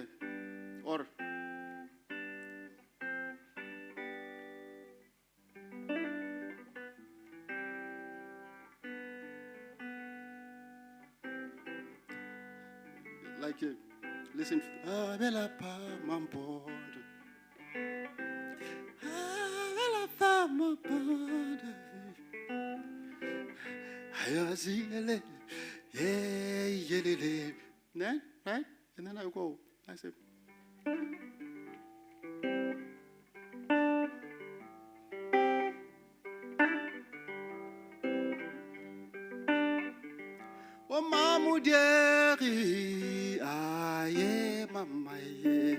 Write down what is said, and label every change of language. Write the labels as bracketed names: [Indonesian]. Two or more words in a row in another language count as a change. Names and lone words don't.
[English] Or like, listen to Bella Pa Mambondo. Bella Pa Mambondo. [Xhosa] Hayazile. [English] Yeah, then, right? And then I go. I say, oh, Mamu Deri, aye, Mama, ye.